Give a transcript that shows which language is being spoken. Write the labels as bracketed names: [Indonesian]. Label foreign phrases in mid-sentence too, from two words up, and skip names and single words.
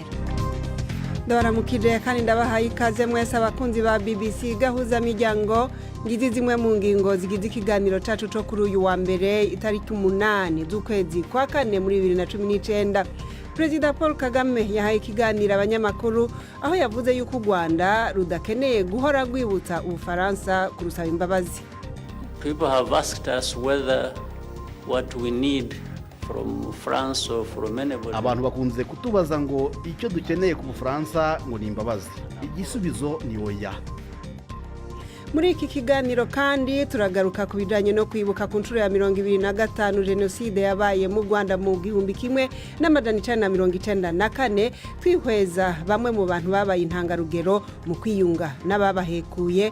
[Rundi] Ndabaramukije kandi ndabahaye ikaze mwese abakunzi ba BBC gahuza miryango, ngizi zimwe mu ngingo zigize ikiganiro cacu co kuri uyu wa mbere itariki 8 z'ukwezi kwa kane muri 2019. [Kinyarwanda] Perezida Paul Kagame yahaye ikiganiro abanyamakuru aho yavuze yuko u Rwanda rudakeneye guhora rwibutsa Ubufaransa kurusaba imbabazi. [English] People have asked us whether what we need from France or from anybody. [Kinyarwanda] Abantu bakunze kutubaza ngo icyo dukeneye ku Bufaransa ngo ni imbabazi. Igisubizo ni oya. [Rundi] Muri iki kiganiro kandi turagaruka ku bijanye no kwibuka ku nshuro ya 25 jenoside yabaye mu Rwanda mu 1994, twihweza bamwe mu bantu babaye intangarugero mu kwiyunga n'ababahekuye.